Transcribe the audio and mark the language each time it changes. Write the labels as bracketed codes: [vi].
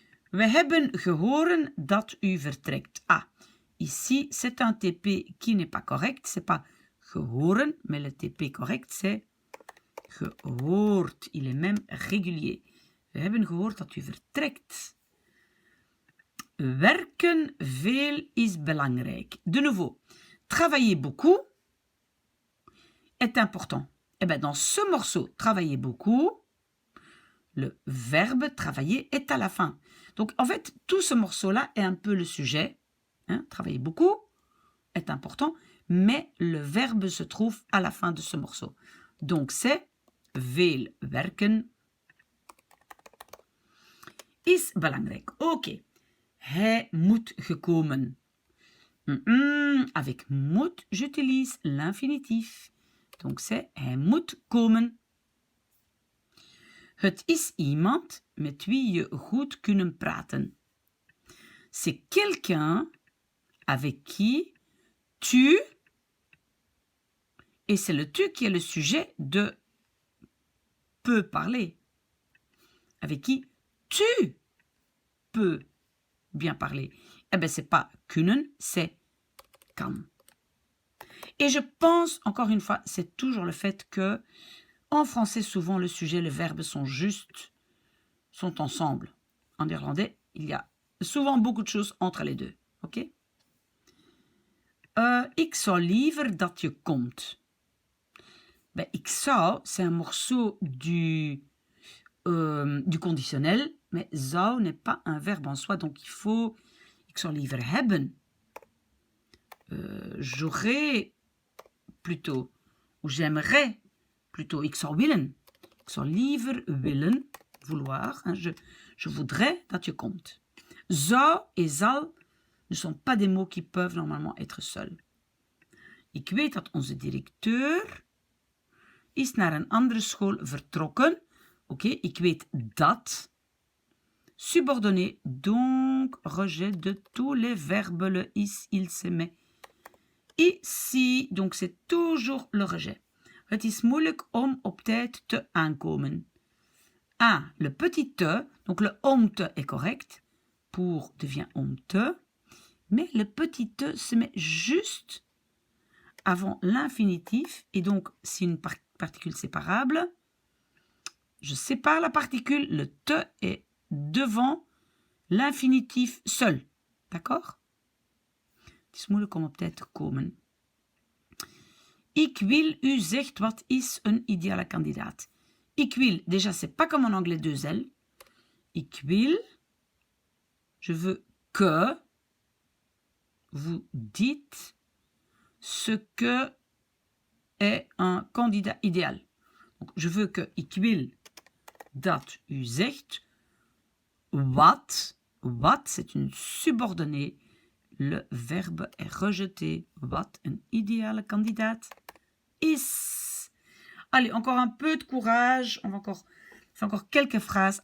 [nl] We hebben gehoord dat u vertrekt. [fr] Ah, ici, c'est un TP qui n'est pas correct. C'est pas gehoord, mais le TP correct, c'est gehoord. Il est même régulier. [nl] We hebben gehoord dat u vertrekt. Werken veel is belangrijk. [fr] De nouveau, travailler beaucoup est important. Eh bien, dans ce morceau, travailler beaucoup, le verbe travailler est à la fin. Donc, en fait, tout ce morceau-là est un peu le sujet. Hein, travailler beaucoup est important, mais le verbe se trouve à la fin de ce morceau. Donc, c'est [nl] veel werken is belangrijk. Oké. Hij moet gekomen. [fr] Avec moet, j'utilise l'infinitif. Donc, c'est [nl] hij moet komen. Het is iemand met wie je goed kunnen praten. [fr] C'est quelqu'un avec qui tu, et c'est le tu qui est le sujet de peux parler, avec qui tu peux bien parler. Eh bien, c'est pas kunnen, c'est kan. Et je pense, encore une fois, c'est toujours le fait que en français, souvent, le sujet et le verbe sont ensemble. En néerlandais, il y a souvent beaucoup de choses entre les deux. Ok? [nl] Ik zou liever dat je komt. [fr] Ben, ik zou, c'est un morceau du conditionnel, mais zou n'est pas un verbe en soi, donc il faut [nl] ik zou liever hebben. [fr] J'aurais plutôt, ou j'aimerais plutôt, [nl] ik zou willen. Ik zou liever willen, [fr] vouloir, hein, je voudrais [nl] dat je komt. [fr] Zou et zal ne sont pas des mots qui peuvent normalement être seuls. [nl] Ik weet dat onze directeur is naar een andere school vertrokken. Oké, ik weet dat. [fr] Subordonné, donc rejet de tous les verbes, le is, il, se met. Ici, donc c'est toujours le rejet. [nl] Het is moeilijk om op tijd te aankomen. [fr] Ah, le petit te, donc le om te est correct. Pour devient om te. Mais le petit te se met juste avant l'infinitif. Et donc, c'est une particule séparable. Je sépare la particule. Le te est devant l'infinitif seul. D'accord? [nl] Het is moeilijk om op tijd te komen. Ik wil, u zegt, wat is een ideale kandidaat? Ik wil, [fr] déjà, c'est pas comme en anglais 2 L. Ik wil, je veux que vous dites ce que est un candidat idéal. Donc, je veux que [nl] ik wil dat u zegt wat. [fr] Wat, c'est une subordonnée. Le verbe est rejeté. [nl] Wat een ideale kandidaat is. [fr] Allez, encore un peu de courage. On va faire encore quelques phrases.